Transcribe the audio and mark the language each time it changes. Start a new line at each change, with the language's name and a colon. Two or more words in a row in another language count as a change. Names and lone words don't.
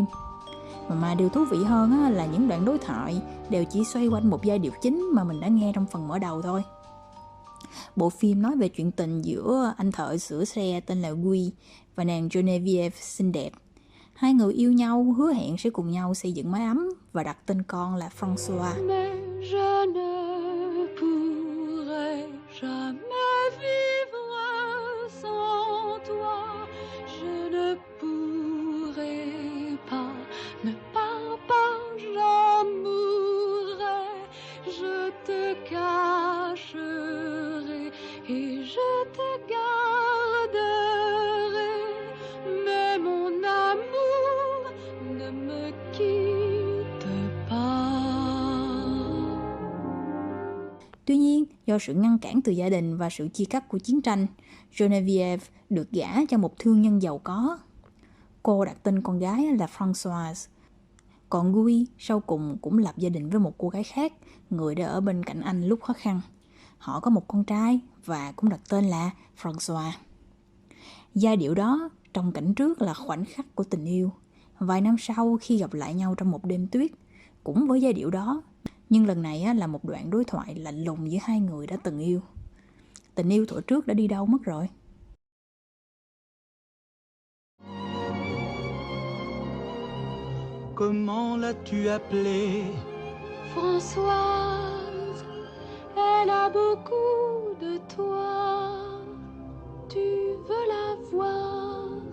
Vietnamese: Mà điều thú vị hơn là những đoạn đối thoại đều chỉ xoay quanh một giai điệu chính mà mình đã nghe trong phần mở đầu thôi. Bộ phim nói về chuyện tình giữa anh thợ sửa xe tên là Guy và nàng Geneviève xinh đẹp. Hai người yêu nhau, hứa hẹn sẽ cùng nhau xây dựng mái ấm và đặt tên con là François.
French: Mais je ne pourrai jamais vivre sans toi. Je ne pourrai pas ne pas j'en mourrai. Je te cacherai et je te garderai. Mais mon amour ne me quitte pas.
Vietnamese: Tuy nhiên, do sự ngăn cản từ gia đình và sự chia cắt của chiến tranh, Geneviève được gả cho một thương nhân giàu có. Cô đặt tên con gái là Françoise. Còn Guy sau cùng cũng lập gia đình với một cô gái khác, người đã ở bên cạnh anh lúc khó khăn. Họ có một con trai và cũng đặt tên là François. Giai điệu đó trong cảnh trước là khoảnh khắc của tình yêu. Vài năm sau khi gặp lại nhau trong một đêm tuyết, cũng với giai điệu đó, nhưng lần này là một đoạn đối thoại lạnh lùng giữa hai người đã từng yêu. Tình yêu thuở trước đã đi đâu mất rồi?
French: Comment l'as-tu appelée? Françoise, elle a beaucoup de toi. Tu veux la voir?